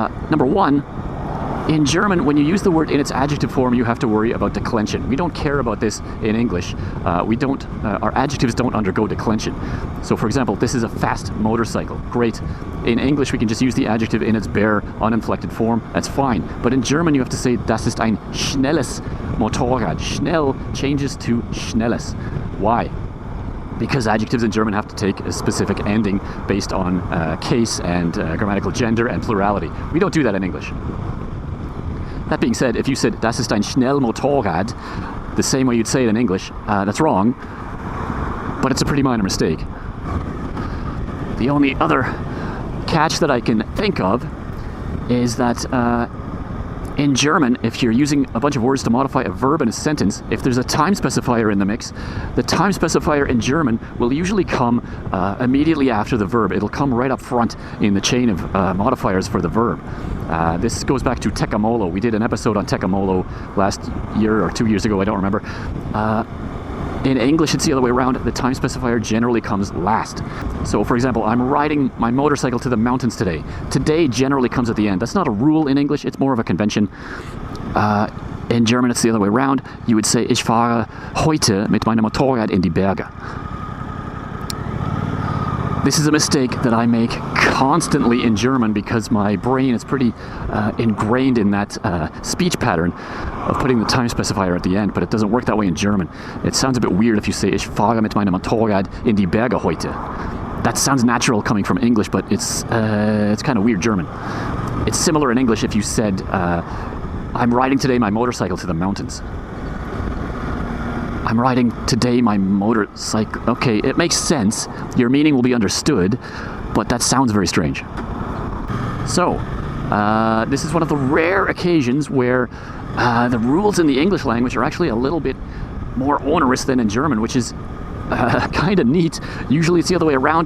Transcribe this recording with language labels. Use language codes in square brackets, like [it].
[en] Number one, in German, when you use the word in its adjective form, you have to worry about declension. We don't care about this in English. Our adjectives don't undergo declension. So, for example, this is a fast motorcycle. Great. In English, we can just use the adjective in its bare, uninflected form. That's fine. But in German, you have to say, [de] das ist ein schnelles Motorrad. [en] Schnell changes to schnelles. Why? Because adjectives in German have to take a specific ending based on case and grammatical gender and plurality. We don't do that in English. That being said, if you said, [de] das ist ein Schnellmotorrad, [en] the same way you'd say it in English, that's wrong, but it's a pretty minor mistake. The only other catch that I can think of is that in German, if you're using a bunch of words to modify a verb in a sentence, if there's a time specifier in the mix, the time specifier in German will usually come immediately after the verb. It'll come right up front in the chain of modifiers for the verb. This goes back to Tekamolo. We did an episode on Tekamolo last year or 2 years ago, I don't remember. In English, it's the other way around. The time specifier generally comes last. So, for example, I'm riding my motorcycle to the mountains today. Today generally comes at the end. That's not a rule in English. It's more of a convention. In German, it's the other way around. You would say, [de] ich fahre heute mit meinem Motorrad in die Berge. [en] This is a mistake that I make constantly in German because my brain is pretty ingrained in that speech pattern of putting the time specifier at the end, but it doesn't work that way in German. It sounds a bit weird if you say, [de] ich fahre mit meinem Motorrad in die Berge heute. [en] That sounds natural coming from English, but it's kind of weird German. It's similar in English if you said, I'm riding today my motorcycle to the mountains. I'm riding today my motorcycle. Okay, it makes sense. Your meaning will be understood, but that sounds very strange. So, this is one of the rare occasions where the rules in the English language are actually a little bit more onerous than in German, which is kind of neat. Usually it's the other way around.